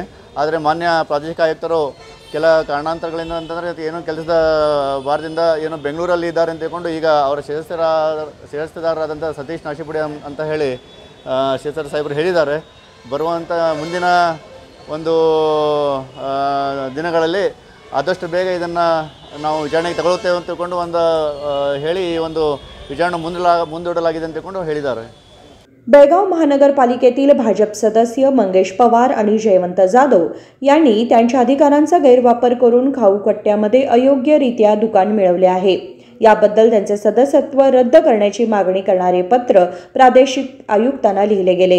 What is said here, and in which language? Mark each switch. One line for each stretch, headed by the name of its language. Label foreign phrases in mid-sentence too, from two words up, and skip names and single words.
Kannada: ಆದರೆ ಮಾನ್ಯ ಪ್ರಾದೇಶಿಕ ಆಯುಕ್ತರು ಕೆಲ ಕಾರಣಾಂತರಗಳಿಂದ ಅಂತಂದರೆ ಏನೋ ಕೆಲಸದ ವಾರದಿಂದ ಏನೋ ಬೆಂಗಳೂರಲ್ಲಿ ಇದ್ದಾರೆ ಅಂತ ಹೇಳ್ಕೊಂಡು ಈಗ ಅವರ ಶಿರಸ್ತೇದಾರರಾದಂಥ ಸತೀಶ್ ನಾಶಿಪುಡಿ ಅಂತ ಹೇಳಿ ಶಿರಸ್ತರ ಸಾಹೇಬರು ಹೇಳಿದ್ದಾರೆ. ಬರುವಂಥ ಮುಂದಿನ ಒಂದು ದಿನಗಳಲ್ಲಿ ಆದಷ್ಟು ಬೇಗ ಇದನ್ನು ನಾವು ವಿಚಾರಣೆಗೆ ತಗೊಳ್ಳುತ್ತೇವೆ ಅಂತ ತಿಳ್ಕೊಂಡು ಹೇಳಿ ಒಂದು ವಿಚಾರಣೆ ಮುಂದೂಡಲಾಗಿದೆ ಅಂತ ತಿಳ್ಕೊಂಡು ಹೇಳಿದ್ದಾರೆ.
Marathi: बेळगाव महानगरपालिकेतील भाजप सदस्य मंगेश पवार आणि जयवंत जाधव यांनी त्यांच्या अधिकारांचा गैरवापर करून खाऊकट्ट्यामध्ये अयोग्यरित्या दुकान मिळवले आहे. याबद्दल त्यांचे सदस्यत्व रद्द करण्याची मागणी करणारे पत्र प्रादेशिक आयुक्तांना लिहिले गेले.